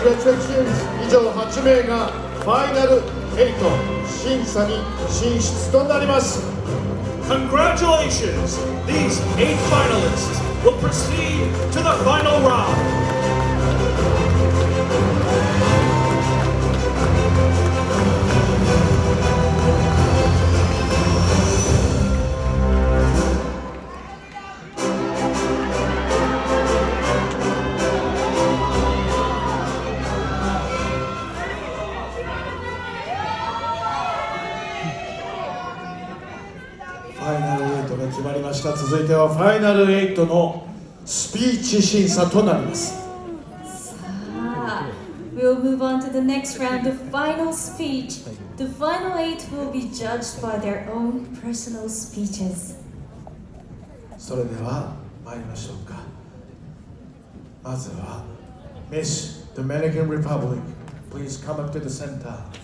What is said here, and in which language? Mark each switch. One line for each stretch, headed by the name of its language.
English: Congratulations
Japanese: 以上8名がファイナル8審査に進出となります。
English: Congratulations! These 8 finalists will proceed to the final round.
Japanese: ファイナル8が決まりました。続いてはファイナル8のスピーチ審査となります。さあ、
English: We'll move on to the next round, the final speech. The final 8 will be judged by their own personal speeches.
Japanese: それでは参りましょうか。まずは
English: Miss Dominican Republic, please come up to the center.